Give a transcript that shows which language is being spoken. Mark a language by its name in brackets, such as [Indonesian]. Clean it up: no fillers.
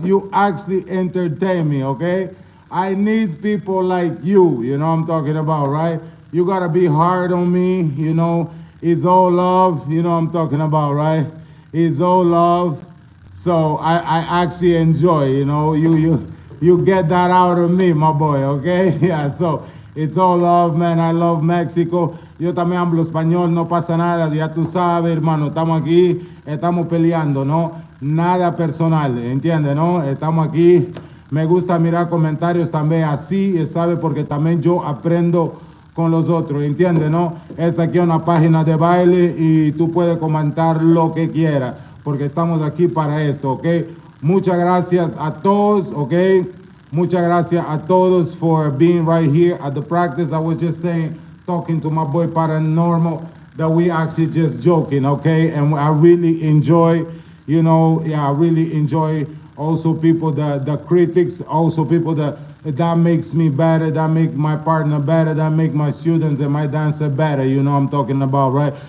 [English] You actually entertain me, okay? I need people like you know what I'm talking about, right? You gotta be hard on me, it's all love, you know what I'm talking about, right? It's all love. So I actually enjoy, you get that out of me, my boy, okay? Yeah, so it's all love, man. I love Mexico. [Spanish] Yo también hablo español, no pasa nada, ya tú sabes, hermano, estamos aquí, estamos peleando, ¿no? Nada personal, ¿entiendes, no? Estamos aquí. Me gusta mirar comentarios también así, ¿sabes? Porque también yo aprendo con los otros, ¿entiendes, no? Esta aquí es una página de baile y tú puedes comentar lo que quieras, porque estamos aquí para esto, ¿ok? Muchas gracias a todos, ¿ok? Muchas gracias a todos [English] for being right here at the practice. I was just saying, talking to my boy Paranormal, that we actually just joking, okay? And I really enjoy, I really enjoy also people, the critics, also people that makes me better, that make my partner better, that make my students and my dancer better, you know what I'm talking about, right?